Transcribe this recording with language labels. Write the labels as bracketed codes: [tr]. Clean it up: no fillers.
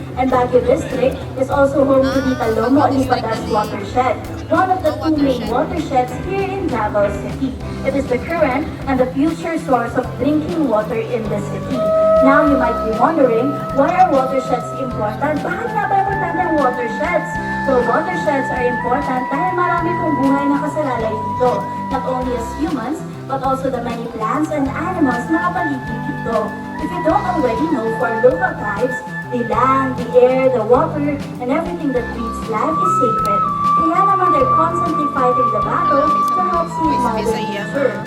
[en] And Baguio District is also home to the Talomo Lipadas watershed, one of the two main watersheds here in Davao City. It is the current and the future source of drinking water in the city. Now, you might be wondering, why are watersheds important? [tl] Bakit nga ba importante ang watersheds? [en] So, watersheds are important [tl] dahil marami pong buhay na kasalalay dito. [en] Not only as humans, but also the many plants and animals [tl] na kapaligid dito. [en] If you don't already know, for local tribes, the land, the air, the water, and everything that breathes life is sacred. [tl] Kaya naman [en] they're constantly fighting the battle to help save Mother Nature.